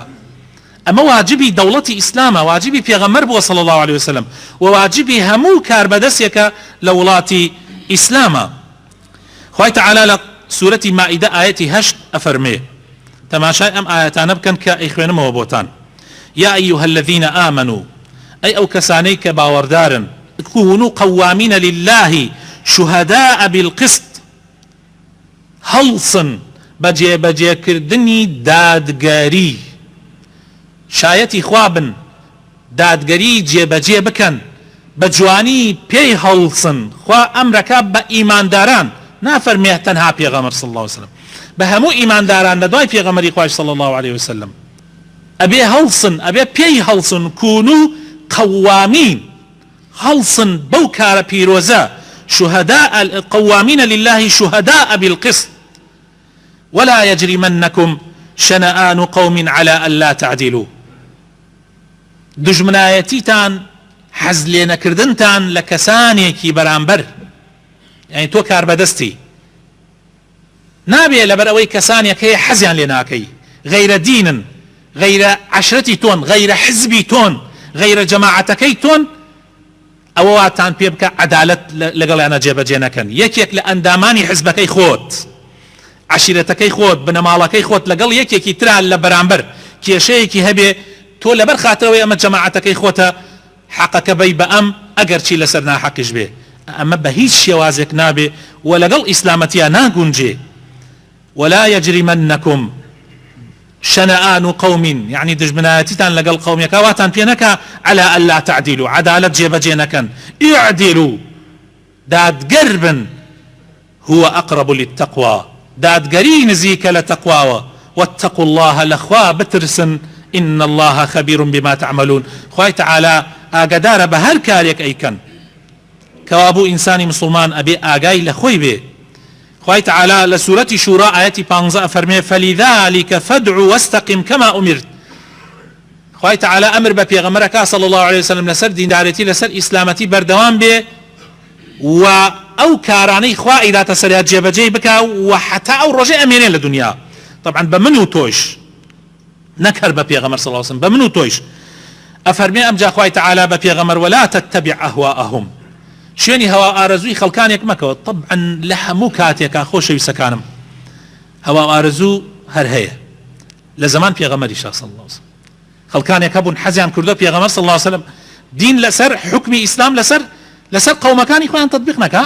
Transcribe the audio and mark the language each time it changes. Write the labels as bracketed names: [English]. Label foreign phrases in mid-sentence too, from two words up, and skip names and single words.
[Central Kurdish] ئەمە واجبی دەوڵەتی ئیسلامە، واجبی پێغەمبەر بووە [Arabic] صلی الله عليه وسلم، [Central Kurdish] و واجبی هەموو کاربەدەستێکە لە وڵاتی ئیسلامە. خوای تەعالا لە سوورەتی مائیدە ئایەتی 8 ئەفەرمێ، تەماشای ئەم ئایەتانە بکەن کە ئەیخوێنمەوە بۆتان. [Arabic] یا ئەیها الذین آمنوا، [Central Kurdish] ئەی ئەو کەسانەی کە باوەڕدارن، [Arabic] كونوا قوامین لله شهداء بالقسط، [Central Kurdish] هەڵسن بە جێبەجێکردنی دادگەری، شایەتی خوا بن، دادگەری جێبەجێ بکەن، بە جوانی پێی هەڵسن. خوا ئەمرەکە بە ئیمانداران، نافەرمێ تەنها پێغەمبەر [Arabic] صلی الله عليه وسلم، [Central Kurdish] بە هەموو ئیمانداران لە دوای پێغەمبەری خوای [Arabic] صلی الله عليه وسلم [Central Kurdish] ئەبێ هەڵسن، ئەبێ پێی هەڵسن. [Arabic] كونوا قوامین، [Central Kurdish] هەڵسن بەو کارە پیرۆزە، [Arabic] شهداء قوامین لله شهداء بالقسط ولا يجرمنكم شنآن قوم على ألا تعدلوا. [Central Kurdish] دژمنایەتیتان، حەز لێ نەکردنتان لە کەسانێکی بەرامبەر، یعنی تۆ کاربەدەستی نابێ لەبەر ئەوەی کەسانێک هەیە حەزیان لێ ناکەی، غەیرە دینن، غەیرە عەشرەتی تۆن، غەیرە حزبی تۆن، غەیرە جەماعەتەکەی تۆن، ئەوە واتان پێ بکە عەدالەت لەگەڵیانە جێبەجێ نەکەن. یەکێک لە ئەندامانی حزبەکەی خۆت، عشیرەتەکەی خۆت، بنەماڵەکەی خۆت لەگەڵ یەکێکی ترا لە بەرامبەر کێشەیەکی هەبێ، تۆ لەبەر خاترەوەی ئەمە جەماعەتەکەی خۆتە حەقەکە بەی بە ئەم، ئەگەر چی لەسەر ناحەقیش بێ. ئەمە بە هیچ شێوازێک نابێ و لەگەڵ ئیسلامەتیان ناگونجێ. [Arabic] ولا يجرمنكم شنآن قوم، يعني [Central Kurdish] دژمنایەتیتان لەگەڵ قومێکە واتان پێ نەکا [Arabic] على ألا تعدلوا، [Central Kurdish] عەدالەت جێبەجێ نەکەن. [Arabic] اعدلوا، [Central Kurdish] دادگەر بن، [Arabic] هو أقرب للتقوى، [Central Kurdish] دادگەری نزیکە لە تەقواوە. [Arabic] واتقوا الله، [Central Kurdish] لەخوا بترسن، [Arabic] إن الله خبير بما تعملون. [Central Kurdish] خوای تەعالا ئاگادارە بە هەر کارێک ئەیکەن. کەوابوو ئینسانی مسلمان ئەبێ ئاگای لە خۆی بێ. خوای تەعالا لە سوورەتی شورا ئایەتی 15 ئەفەرمێ [Arabic] فلذلك فادع واستقم كما أمرت. [Central Kurdish] خوای تەعالا ئەمر بە پێغەمبەرەکە [Arabic] صلی الله عليه وسلم [Central Kurdish] لەسەر دیندارەتی، لەسەر ئیسلامەتی بەردەوام بێ، و ئەو کارانەی خوا ئیداتە سەریات جێبەجێ بکە، و حتا ئەو ڕۆژێ ئەمێنێ لە دنیا. طبعا بە من و تۆش، نەکەر بە پێغەمبەر [Arabic] صلی الله عليه وسلم، [Central Kurdish] بە من و تۆش ئەفەرمێ ئەمجا خوای تەعالا بە پێغەمبەر [Arabic] ولا تتبع ئەهواءهم [Central Kurdish] شوێنی هەوا ئارەزووی خەڵکانێک مەکەوە. طبعا لە هەموو کاتێکا خۆشەویستەکانم هەوا ئارەزوو هەر هەیە لە زەمان پێغەمبەری [Arabic] صلی الله علیه وسلم [Central Kurdish] خەڵکانێک هەبوون حەزیان کردو پێغەمبەر [Arabic] صلی الله علیه وسلم [Central Kurdish] دین لەسەر حکمی ئیسلام لەسەر قەومەکانی خۆیان تەطبیق نەکا.